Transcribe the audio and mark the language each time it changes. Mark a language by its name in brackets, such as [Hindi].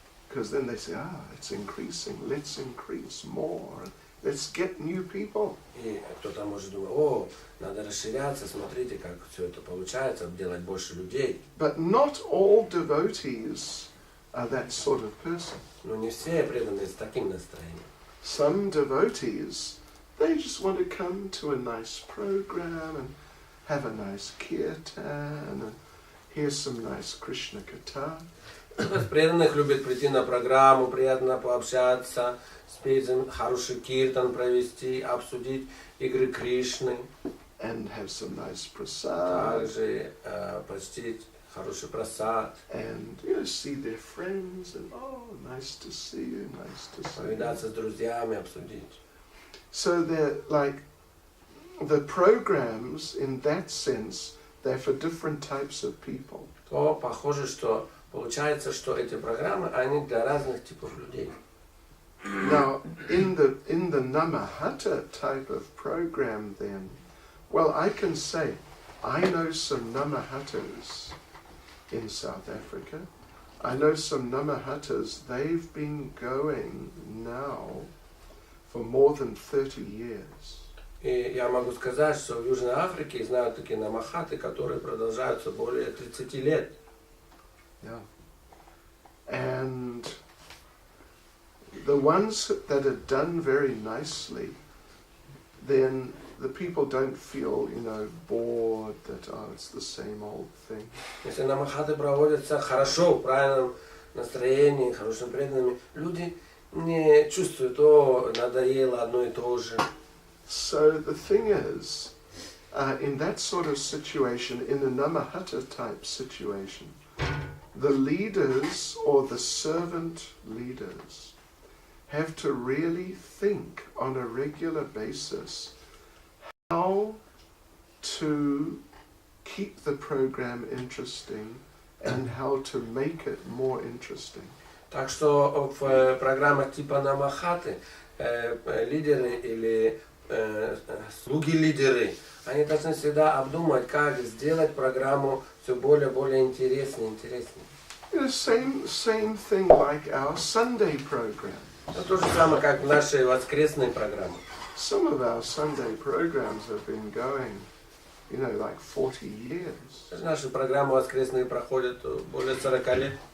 [English] Because then they say, it's increasing, let's increase more, let's get new people. [Russian] И кто-то может думать, надо расширяться, смотрите, как все это получается, делать больше людей. [English] But not all devotees are that sort of person. [Russian] Но не все преданные с таким настроением. [English] Some devotees, they just want to come to a nice program and have a nice kirtan and hear some nice Krishna katha. [Russian] Кто-то из преданных любит прийти на программу, приятно пообщаться, спеть хороший киртан, провести, обсудить игры Кришны. [English] And have some nice prasad. [Russian] Также почтить хороший прасад. [English] And see their friends and nice to see you, nice to see you. [Russian] Повидаться с друзьями, обсудить. [English] So they're like the programs in that sense, they're for different types of people. [Russian] То похоже, что получается, что эти программы, они для разных типов людей. [English] Now, in the Nama-hатта type of program then, well, I can say, I know some Nama-hattas in South Africa. I know some Nama-hattas, they've been going now for more than 30 years. [Russian] И я могу сказать, что в Южной Африке знают такие Nama-хатты, которые продолжаются более 30 лет. [English] Yeah. And the ones that are done very nicely, then the people don't feel, bored that, it's the same old thing. [Russian] Если Nama-хатты проводятся хорошо, в правильном настроении, хорошими преданными, люди не чувствуют, надоело одно и то же. [English] So the thing is, in that sort of situation, in a Nama-hатtta type situation, the leaders or the servant leaders have to really think on a regular basis how to keep the program interesting and how to make it more interesting. [Russian] Так что в программах типа Nama-хатты лидеры или слуги-лидеры, они должны всегда обдумать, как сделать программу все более интереснее. [English] Same thing like our Sunday program. [Russian] Это то же самое, как в нашей воскресной программе. [English] Some of our Sunday programs have been going, like 40 years. [Russian] Наши программы воскресные проходят более 40 лет.